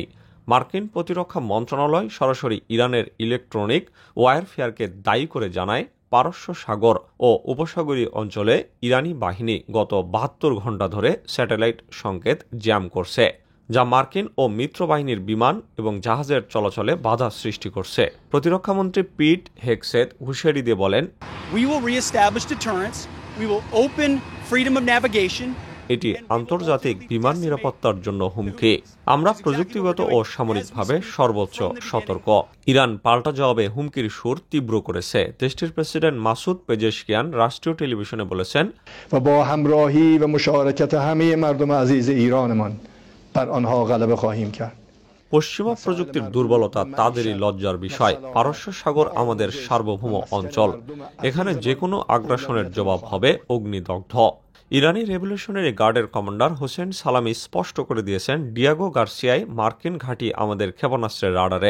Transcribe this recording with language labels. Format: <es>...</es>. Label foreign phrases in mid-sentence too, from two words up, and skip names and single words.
<bn>মার্কিন প্রতিরক্ষা মন্ত্রণালয় সরাসরি ইরানের</bn> <en>electronic warfare</en> <bn>দায়ী করে জানায়, পারস্য সাগর ও উপসাগরীয় অঞ্চলে ইরানি বাহিনী গত 72 ঘণ্টা ধরে স্যাটেলাইট সংকেত জ্যাম করছে, যা মার্কিন ও মিত্র বাহিনীর বিমান এবং জাহাজের চলাচলে বাধা সৃষ্টি করছে। প্রতিরক্ষামন্ত্রী পিট হেগসেথ হুঁশিয়ারি দিয়ে বলেন,</bn> <en>We will reestablish deterrence. We will open freedom of navigation.</en> <bn>এটি আন্তর্জাতিক বিমান নিরাপত্তার জন্য হুমকি। আমরা প্রযুক্তিগত ও সামরিকভাবে সর্বোচ্চ সতর্ক। ইরান পাল্টা জবাবে হুমকির সুর তীব্র করেছে। দেশটির প্রেসিডেন্ট মাসুদ পেজেশকিয়ান রাষ্ট্রীয় টেলিভিশনে বলেছেন,</bn> <fa>با همراهی و مشارکت همه مردم عزیز ایرانمان بر آنها غلبه خواهیم کرد.</fa> <bn>পশ্চিমা প্রযুক্তির দুর্বলতা তাদেরই লজ্জার বিষয়। পারস্য সাগর আমাদের সার্বভৌম অঞ্চল। এখানে যে কোনো আগ্রাসনের জবাব হবে অগ্নিদগ্ধ। ইরানি রেভলিউশনারি গার্ডের কমান্ডার হোসেন সালামি স্পষ্ট করে দিয়েছেন, ডিয়াগো গার্সিয়ায় মার্কিন ঘাঁটি আমাদের ক্ষেপণাস্ত্রের রাডারে।</bn>